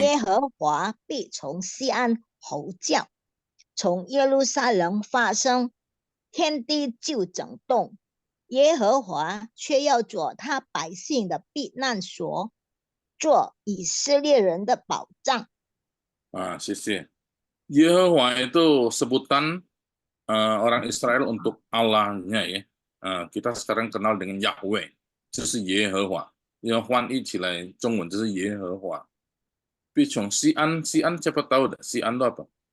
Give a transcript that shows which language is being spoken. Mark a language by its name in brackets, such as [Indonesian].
[Chinese] 耶和华必从西安吼叫，从耶路撒冷发声，天地就震动。耶和华却要做他百姓的避难所，做以色列人的保障。谢谢。 [Indonesian] Yehovah itu sebutan orang Israel untuk Allahnya ya. Kita sekarang kenal dengan Yahweh, [Chinese] 这是耶和华。要翻译起来，中文就是耶和华。必从西安，西安 [Indonesian] siapa tahu dah? [Chinese] 西安 [Indonesian] itu apa?